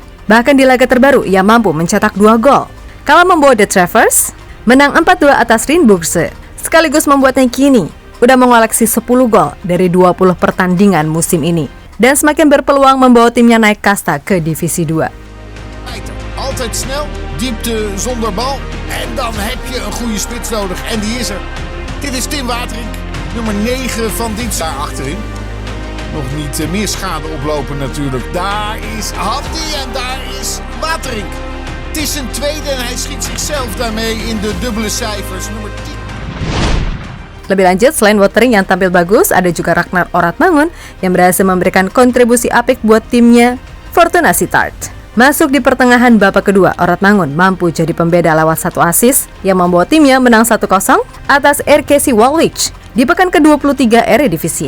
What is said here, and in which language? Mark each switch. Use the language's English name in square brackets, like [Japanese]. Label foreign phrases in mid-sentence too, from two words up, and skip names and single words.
[Indonesian] Bahkan di laga terbaru, ia mampu mencetak 2 gol. Kala membawa The Travers, menang 4-2 atas Rijnbourg, sekaligus membuatnya kini udah mengoleksi 10 gol dari 20 pertandingan musim ini. Dan semakin berpeluang membawa timnya naik kasta ke divisi 2. [Dutch] Altijd snel, diepte zonder bal. En dan heb je een goede spits nodig. En die is er. Dit is Tim Watering, nummer 9 van dienst. Daar achterin. Nog niet meer schade oplopen natuurlijk. Daar is Hamdi en daar is Watering. Het is een tweede en hij schiet zichzelf daarmee in de dubbele cijfers. Nummer 10. [Indonesian] Lebih lanjut, selain Woutering yang tampil bagus, ada juga Ragnar Oratmangun yang berhasil memberikan kontribusi apik buat timnya Fortuna Sittard. Masuk di pertengahan babak kedua, Oratmangun mampu jadi pembeda lewat satu assist yang membawa timnya menang 1-0 atas RKC Waalwijk di pekan ke-23 Eredivisie.